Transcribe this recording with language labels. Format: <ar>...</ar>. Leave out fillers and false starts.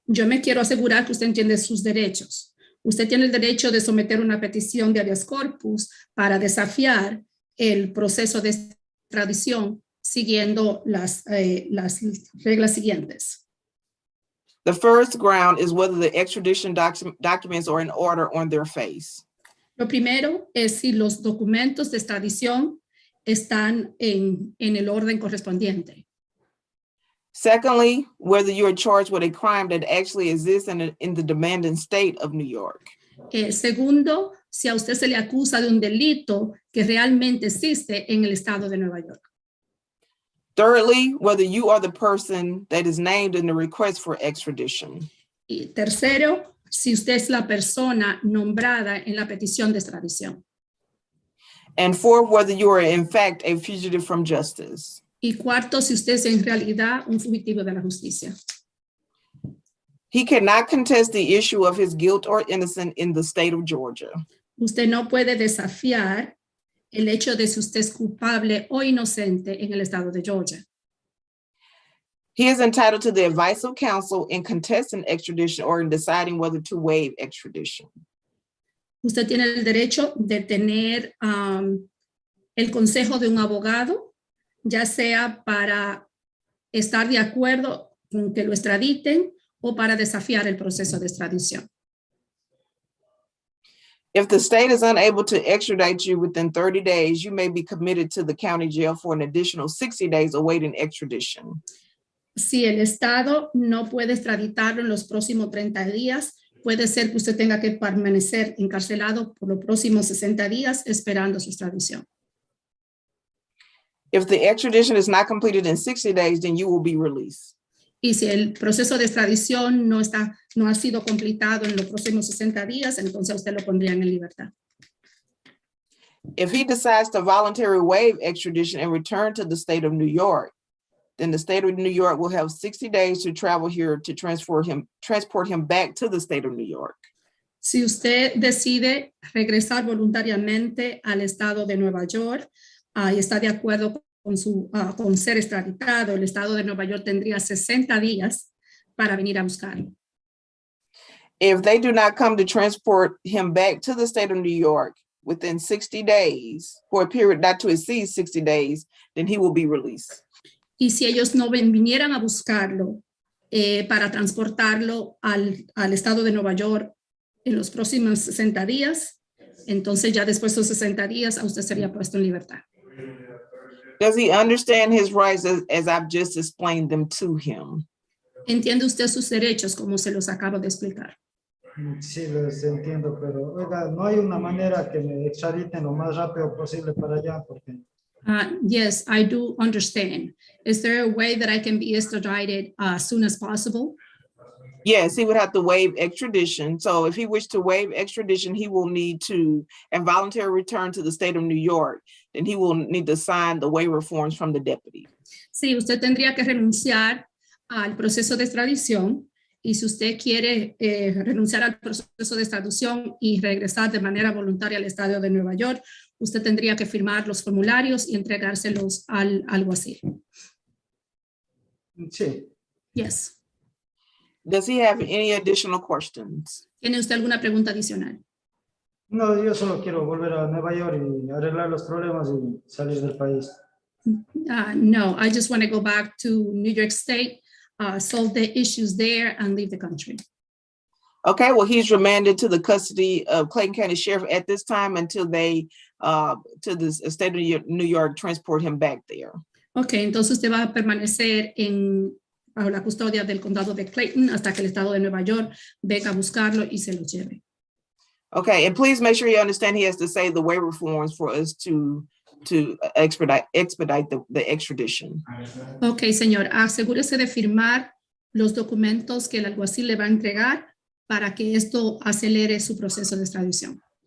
<es>Yo me quiero asegurar que usted entiende sus derechos. Usted tiene el derecho de someter una petición de habeas corpus para desafiar el proceso de extradición siguiendo las reglas siguientes.</es> <en>The first ground is whether the extradition documents are in order on their face.</en> <es>Lo primero es si los documentos de extradición están en el orden correspondiente.</es> <en>Secondly, whether you are charged with a crime that actually exists in the demanding state of New York.</en> <es>Segundo, si a usted se le acusa de un delito que realmente existe en el estado de Nueva York.</es> <en>Thirdly, whether you are the person that is named in the request for extradition.</en> <es>Y tercero, si usted es la persona nombrada en la petición de extradición.</es> <en>And fourth, whether you are in fact a fugitive from justice.</en> <es>Y cuarto, si usted es en realidad un fugitivo de la justicia.</es> <en>He cannot contest the issue of his guilt or innocence in the state of Georgia.</en> <es>Usted no puede desafiar el hecho de si usted es culpable o inocente en el estado de Georgia.</es> <en>He is entitled to the advice of counsel in contesting extradition or in deciding whether to waive extradition.</en> <es>Usted tiene el derecho de tener el consejo de un abogado, ya sea para estar de acuerdo con que lo extraditen o para desafiar el proceso de extradición.</es> <en>If the state is unable to extradite you within 30 days, you may be committed to the county jail for an additional 60 days awaiting extradition.</en> <es>Si el estado no puede extraditarlo en los próximos 30 días, puede ser que usted tenga que permanecer encarcelado por los próximos 60 días esperando su extradición.</es> <en>If the extradition is not completed in 60 days, then you will be released.</en> <es>Y si el proceso de extradición no ha sido completado en los próximos 60 días, entonces usted lo pondrían en libertad.</es> <en>If he decides to voluntarily waive extradition and return to the state of New York, then the state of New York will have 60 days to travel here to transport him back to the state of New York.</en> <es>Si usted decide regresar voluntariamente al estado de Nueva York y está de acuerdo con ser extraditado, el estado de Nueva York tendría 60 días para venir a buscarlo.</es> <en>If they do not come to transport him back to the state of New York within 60 days, for a period not to exceed 60 days, then he will be released.</en> <es>Y si ellos no vinieran a buscarlo para transportarlo al estado de Nueva York en los próximos 60 días, entonces ya después de esos 60 días a usted sería puesto en libertad.</es> <en>Does he understand his rights as I've just explained them to him?</en> <es>¿Entiende usted sus derechos como se los acabo de explicar? Sí, los entiendo, pero oiga, no hay una manera que me extraditen lo más rápido posible para allá, porque...</es> <en>Yes, I do understand. Is there a way that I can be extradited as soon as possible? Yes, he would have to waive extradition. So if he wished to waive extradition, he will need to involuntary return to the state of New York. Then he will need to sign the waiver forms from the deputy.</en> <es>Sí, usted tendría que renunciar al proceso de extradición. Y si usted quiere renunciar al proceso de extradición y regresar de manera voluntaria al estado de Nueva York, usted tendría que firmar los formularios y entregárselos al alguacil. Sí.</es> <en>Yes. Does he have any additional questions?</en> <es>¿Tiene usted alguna pregunta adicional? No, yo solo quiero volver a Nueva York y arreglar los problemas y salir del país.</es> <en>No, I just want to go back to New York State, solve the issues there and leave the country. Okay, well, he's remanded to the custody of Clayton County Sheriff at this time until they, to the state of New York, transport him back there.</en> <es>Okay, entonces usted va a permanecer bajo la custodia del condado de Clayton hasta que el estado de Nueva York venga a buscarlo y se lo lleve.</es> <en>Okay, and please make sure you understand he has to say the waiver forms for us to expedite the extradition.</en> <es>Okay, señor, asegúrese de firmar los documentos que el alguacil le va a entregar para que esto acelere su proceso de extradición.</es>